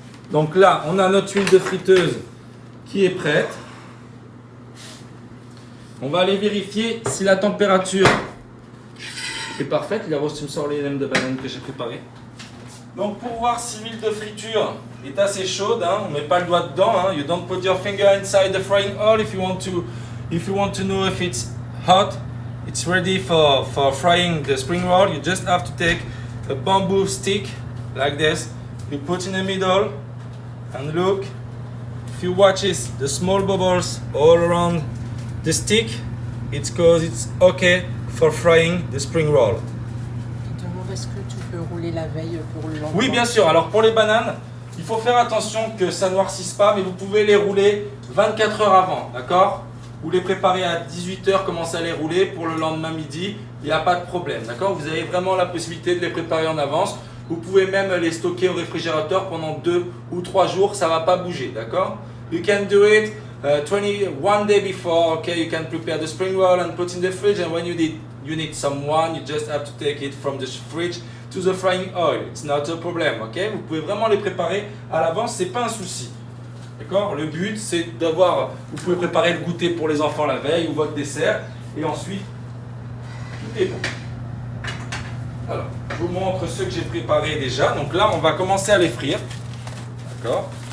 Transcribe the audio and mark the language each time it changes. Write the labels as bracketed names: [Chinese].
[French] Donc là, on a notre huile de friteuse qui est prête. On va aller vérifier si la température est parfaite. Il a reçu, tu me sors les nems de banane que j'ai préparé. Donc pour voir si l'huile de friture est assez chaude, hein, on ne met pas le doigt dedans. Hein. [English] You don't put your finger inside the frying oil if you want to know if it's hot. It's ready for frying the spring roll. You just have to take a bamboo stick like this. You put in the middle and look. If you watch this, the small bubbles all around the stick, it's because it's okay for frying the spring roll. [French] Est-ce que tu peux rouler la veille pour le lendemain? Oui, bien sûr. Alors pour les bananes, il faut faire attention que ça ne noircisse pas, mais vous pouvez les rouler 24 heures avant, d'accord? Vous les préparez à 18 h, commencez à les rouler pour le lendemain midi, il n'y a pas de problème, d'accord? Vous avez vraiment la possibilité de les préparer en avance. Vous pouvez même les stocker au réfrigérateur pendant 2 ou 3 jours, ça ne va pas bouger, d'accord? [English] You can do it 21 day before, okay? You can prepare the spring roll and put in the fridge, and when you need someone, you just have to take it from the fridge to the frying oil. It's not a problem, okay? [French] Vous pouvez vraiment les préparer à l'avance, c'est pas un souci. D'accord? Le but, c'est d'avoir, vous pouvez préparer le goûter pour les enfants la veille ou votre dessert, et ensuite, tout est bon. Alors, je vous montre ceux que j'ai préparés déjà. Donc là, on va commencer à les frire. D'accord?